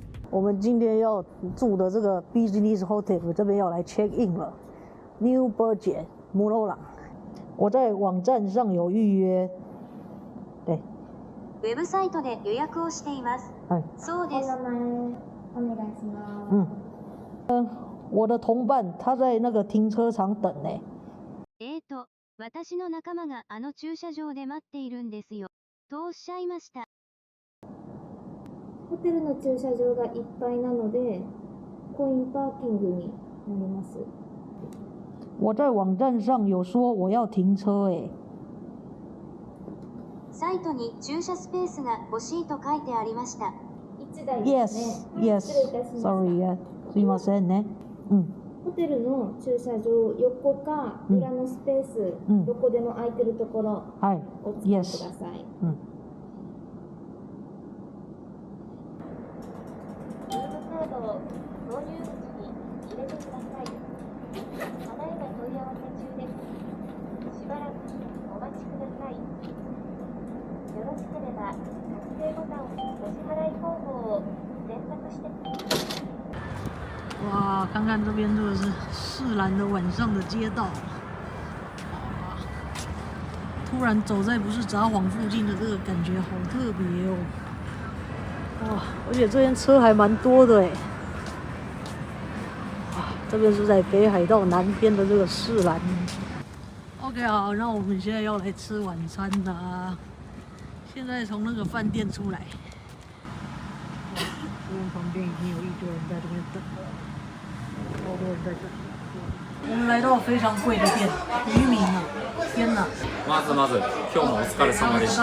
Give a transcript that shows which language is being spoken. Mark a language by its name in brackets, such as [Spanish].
[Chinese] 我们今天要住的这个 Business Hotel 这边要来 check in 了 ，New Budget 室蘭。我在网站上有预约，对。 [Japanese] ウェブサイトで予約をしています。はい。そうです。お名前お願いします。 [Chinese] 我的同伴他在那个停车场等呢。 [Japanese] 私の仲間があの駐車場で待っているんですよ。とおっしゃいました。ホテルの駐車場がいっぱいなので、コインパーキングになります。 [Chinese] 我在网站上有说我要停车诶。 [Japanese] サイトに駐車スペースが欲しいと書いてありました。 1台ですね。 [English] Yes, [Japanese] 失礼いたします。 [English] sorry, yeah. [Japanese] すいませんね。ホテルの駐車場、横か裏のスペース、どこでも空いてるところを使ってください。ルームカードを導入口に入れてください。ただいま問い合わせ中です。しばらくお待ちください。よろしければ確定ボタン、お支払い方法を選択してください。 [Chinese] 哇，看看这边这个是士兰的晚上的街道，哇，突然走在不是札幌附近的这个感觉好特别哦，哇，而且这边车还蛮多的哎，哇，这边是在北海道南边的这个士兰。 OK， 好，那我们现在要来吃晚餐啦，现在从那个饭店出来，这边旁边已经有一堆人在这边等了。好多人在这里。我们来到非常贵的店，渔民啊！天哪！ [Japanese] まず今日もお疲れ様でした。